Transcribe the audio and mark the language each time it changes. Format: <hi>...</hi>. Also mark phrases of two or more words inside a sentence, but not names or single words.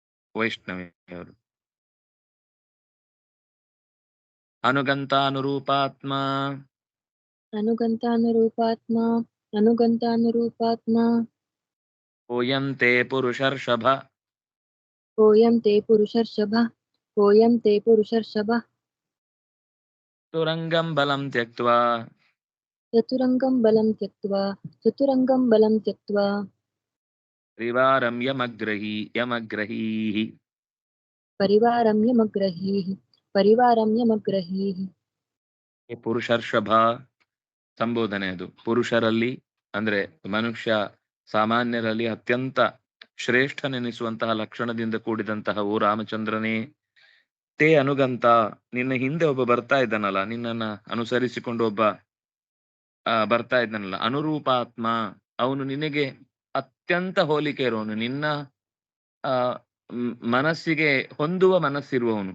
<kn>ವೈಷ್ಣವಿಯವರು. ಅನುಗಂತಾನುರೂಪಾತ್ಮ</kn> <sa>अनुगन्तानुरूपात्मा अनुगन्तानुरूपात्मा ಓಯಂ ತೇ ಪುರುಷರ್ಷಭ कोऽयं ते पुरुषर्षभः कोऽयं ते पुरुषर्षभः ತುರಂಗಂ ಬಲಂ ತ್ಯಕ್ತ್ವಾ चतुरङ्गं बलं त्यक्त्वा ಪರಿವಾರಂ ಯಮಗ್ರಹೀಃ परिवारं यमग्रहीः</sa> <kn>ಪುರುಷರ್ಷಭ ಸಂಬೋಧನೆ. ಅದು ಪುರುಷರಲ್ಲಿ ಅಂದ್ರೆ ಮನುಷ್ಯ ಸಾಮಾನ್ಯರಲ್ಲಿ ಅತ್ಯಂತ ಶ್ರೇಷ್ಠನೆನಿಸುವಂತಹ ಲಕ್ಷಣದಿಂದ ಕೂಡಿದಂತಹ ಓ ರಾಮಚಂದ್ರನೇ,</kn> <sa>ತೇ ಅನುಗಂತ,</sa> <kn>ನಿನ್ನ ಹಿಂದೆ ಒಬ್ಬ ಬರ್ತಾ ಇದ್ದಾನಲ್ಲ, ನಿನ್ನನ್ನ ಅನುಸರಿಸಿಕೊಂಡು ಒಬ್ಬ ಬರ್ತಾ ಇದ್ದಾನಲ್ಲ, ಅನುರೂಪಾತ್ಮ, ಅವನು ನಿನಗೆ ಅತ್ಯಂತ ಹೋಲಿಕೆ ಇರುವವನು, ನಿನ್ನ ಮನಸ್ಸಿಗೆ ಹೊಂದುವ ಮನಸ್ಸಿರುವವನು.</kn>